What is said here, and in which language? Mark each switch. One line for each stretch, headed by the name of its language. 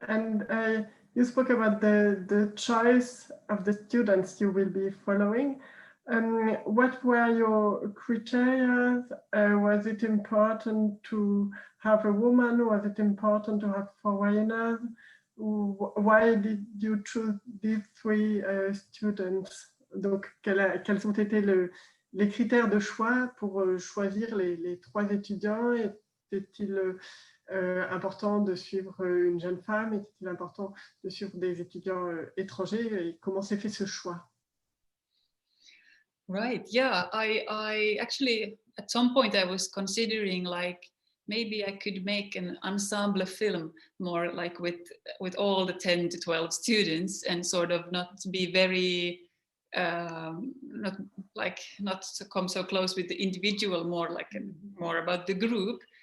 English: And you spoke about the choice of the students you will be following. What were your criteria? Was it important to have a woman? Was it important to have foreigners? Why did you choose these 3 students?
French: Donc, quels ont été les critères de choix pour choisir les 3 étudiants? Était-il important de suivre une jeune femme? Était-il important de suivre des étudiants étrangers? Et comment s'est fait ce choix?
English: Right, yeah, I actually, at some point I was considering, like, maybe I could make an ensemble film, more like with all the 10 to 12 students, and sort of not be very not to come so close with the individual, more about the group.